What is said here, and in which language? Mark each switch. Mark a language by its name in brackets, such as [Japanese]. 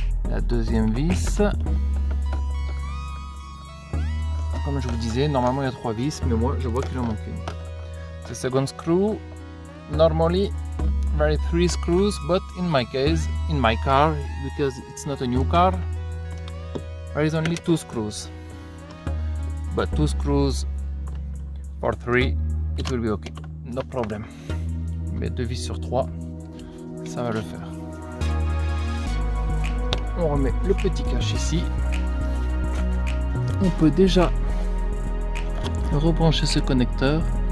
[French] La deuxième vis. Comme je vous disais, normalement il y a 3 vis, mais moi je vois qu'il en manque une. [English] The second screw, normally there are 3 screws, but in my case, in my car, because it's not a new car, there is only 2 screws. But 2 screws for 3, it will be okay, no problem. [French] Mais 2 vis sur 3, ça va le faire. On remet le petit cache ici. On peut déjà rebrancher ce connecteur.